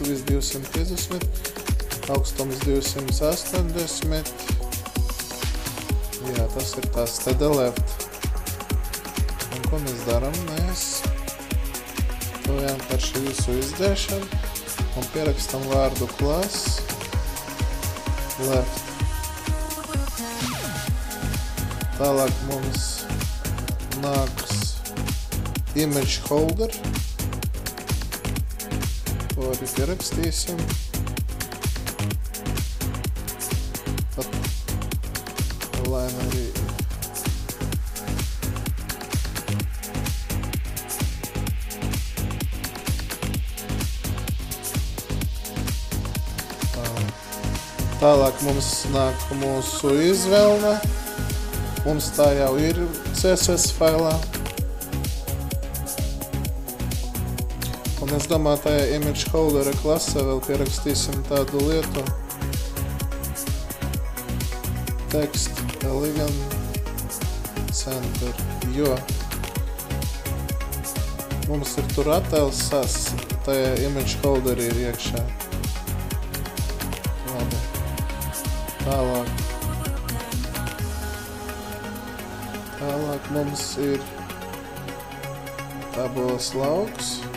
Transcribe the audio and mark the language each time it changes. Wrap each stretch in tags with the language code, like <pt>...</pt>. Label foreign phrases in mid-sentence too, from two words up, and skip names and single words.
<lv>Līdz 250, augstums 280. Jā, tas ir tās</lv> <en>TD left.</en> <lv>Un ko mēs daram? Mēs to vienkārši visu izdzēšam. Un pierakstam vārdu</lv> <en>class left.</en> <lv>Tālāk mums nāks</lv> <en>image holder.</en> <lv>To arī pierakstīsim. Pat line arī. Tālāk mums nāk mūsu izvēle. Mums tā jau ir CSS failā. Un es domāju, tajā</lv> <en>image holdera</en> <lv>klasē vēl pierakstīsim tādu lietu.</lv> <en>Text elegant center.</en> <lv>Jo mums ir tur attēls, tajā</lv> <en>image holderi</en> <lv>ir iekšā. Labi. Tālāk mums ir tabulas lauks.</lv>